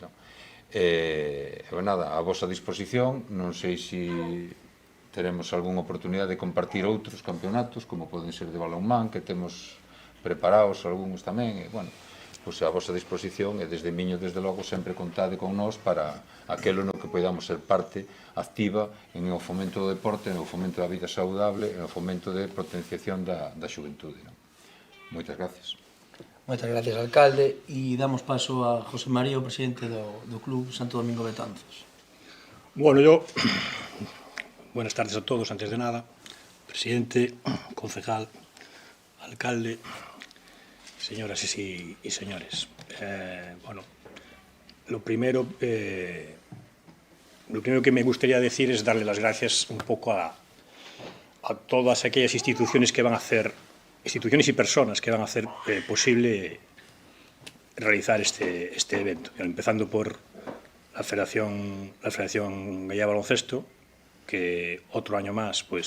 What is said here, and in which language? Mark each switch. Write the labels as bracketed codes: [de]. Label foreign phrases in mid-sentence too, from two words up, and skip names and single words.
[gl] Nada, a vosa disposición, non sei se teremos algunha oportunidade de compartir outros campeonatos, como poden ser de balonmán, que temos preparados algúns tamén, e, bueno, a vosa disposición, e desde Miño, desde logo, sempre contade con nós para aquelo no que podamos ser parte activa en o fomento do deporte, en o fomento da vida saudable, en o fomento de potenciación da xuventude. Moitas gracias. Moitas gracias, alcalde, e damos paso a José María, o presidente do Club Santo Domingo Betanzos. [es] Bueno, buenas tardes a todos, antes de nada, presidente, concejal, alcalde, señoras y señores. Lo primero que me gustaría decir es darle las gracias un poco a todas aquellas instituciones que van a hacer, instituciones y personas que van a hacer posible realizar este evento, empezando por la Federación Gallega de Baloncesto, que otro año más